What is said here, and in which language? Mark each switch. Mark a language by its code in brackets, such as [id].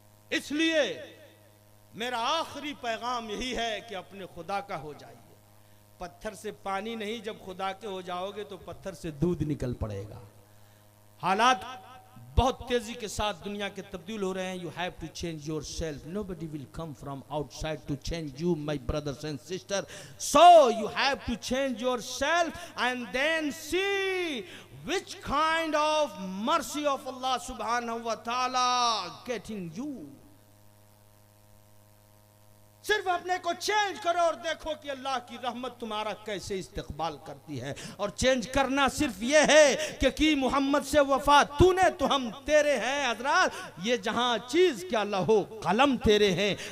[hi] इसलिए मेरा आखिरी पैगाम यही है कि अपने खुदा का हो जाइए। पत्थर से पानी नहीं, जब खुदा के हो जाओगे तो पत्थर से दूध निकल पड़ेगा। हालात बहुत तेजी के साथ दुनिया के तब्दील हो रहे हैं। [en] You have to change yourself, nobody will come from outside to change you my brothers and sister. So you have to change yourself and then see which kind of mercy of Allah subhanahu wa ta'ala getting you। [hi] सिर्फ अपने को change करो और देखो कि अल्लाह की रहमत तुम्हारा कैसे इस्तकबाल करती है। और चेंज करना सिर्फ ये है कि मोहम्मद से वफा तूने तो हम तेरे हैं। हजरात, ये जहां चीज क्या लहो कलम तेरे हैं।